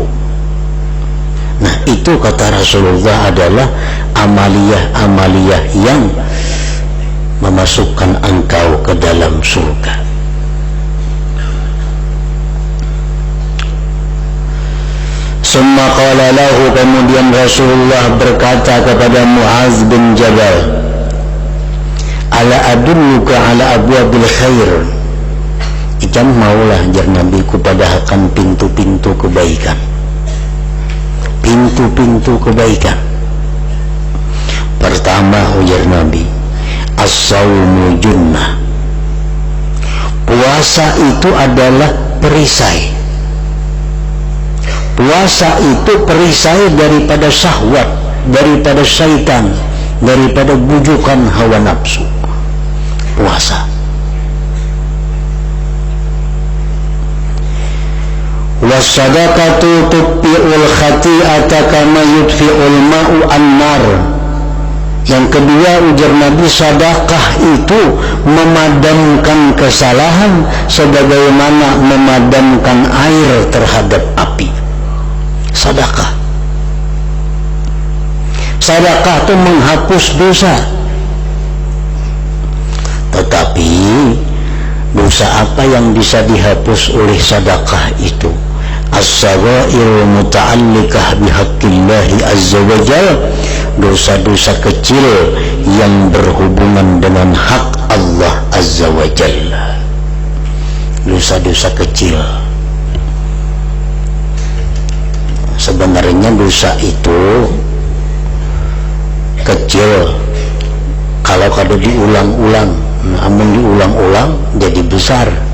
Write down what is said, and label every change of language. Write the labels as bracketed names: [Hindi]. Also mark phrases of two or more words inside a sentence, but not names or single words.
[Indonesian] Nah itu kata Rasulullah adalah amaliyah-amaliyah yang memasukkan engkau ke dalam surga. [Arabic] ثم قال له, [Indonesian] kemudian Rasulullah berkata kepada Mu'adz bin Jabal, [Arabic] ألا أدلك على أبواب الخير. [Banjar] Ikan maulah jar Nabi kupadahakan pintu-pintu kebaikan. [Indonesian] Pintu-pintu kebaikan. Pertama ujar Nabi, [Arabic] الصوم جنة. [Indonesian] Puasa itu adalah perisai. Puasa itu perisai daripada syahwat, daripada syaitan, daripada bujukan hawa nafsu. [Arabic] Puasa. والصدقة تطفئ الخطيئة كما يطفئ الماء النار. [Indonesian] Yang kedua ujar Nabi, sedekah itu memadamkan kesalahan sebagaimana memadamkan air terhadap api. Sedekah. Sedekah itu menghapus dosa. Tetapi dosa apa yang bisa dihapus oleh sedekah itu? [Arabic] الصغائر المتعلقة بحق الله عز وجل, [Indonesian] dosa-dosa kecil yang berhubungan dengan hak Allah [Arabic] عز وجل. [Indonesian] Dosa-dosa kecil. Sebenarnya dosa itu kecil kalau kada diulang-ulang, namun diulang-ulang jadi besar.